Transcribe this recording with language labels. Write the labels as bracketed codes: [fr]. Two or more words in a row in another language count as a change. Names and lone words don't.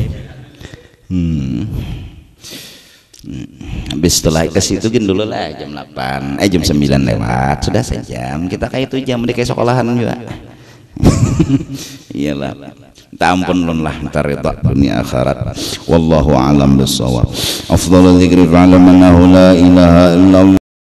[id] habis setelah ke situ gin dulu lah jam 8 jam 9 lewat sudah sejam kita kayak itu jam di kayak sekolahan juga. Iyalah minta ampun lah ntar itu dunia akhirat [ar] والله أعلم بالصواب أفضل الذكر فاعلم أنه لا إله إلا الله